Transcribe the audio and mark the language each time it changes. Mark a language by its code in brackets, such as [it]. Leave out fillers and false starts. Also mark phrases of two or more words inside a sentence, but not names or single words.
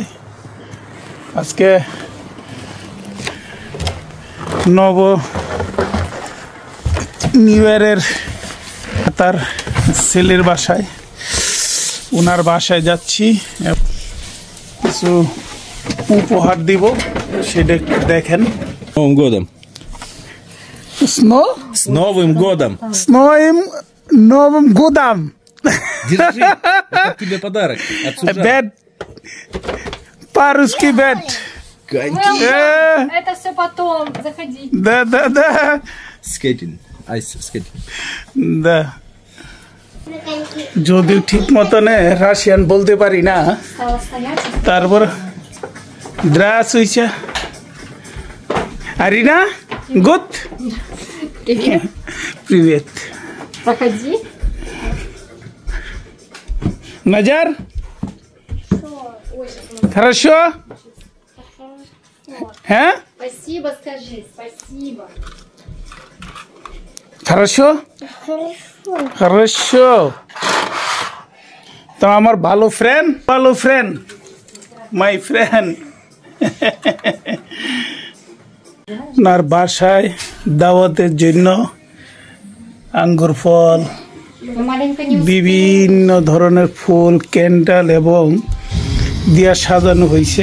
[bn] আজকে নব [en] New Year's [bn] তার ছেলের বাসায়, ওনার বাসায় যাচ্ছি। কিছু উপহার দিব, সেটা দেখেন। [ru] Новым годом! С Новым годом! С Новым годом! Держи, это тебе подарок от Сужана. Бед. По-русски бед. Это все потом, заходи. Да. [en] Skating, ice skating. [ru] Да. [bn] যদিও ঠিক মতনে রাশিয়ান বলতে পারি না, তারপর দ্রাস হইছে। [ru] Арина, гуд? Привет. Привет. Проходи. Наджар? Хорошо? А? Спасибо, скажи, спасибо. Хорошо? Хорошо. [bn] তো আমার ভালো ফ্রেন্ড, [en] my friend. [bn] আপনার বাসায় দাওয়াতের জন্য আঙ্গুর ফল, বিভিন্ন ধরনের ফুল, ক্যান্ডেল এবং দিয়া সাজানো হয়েছে।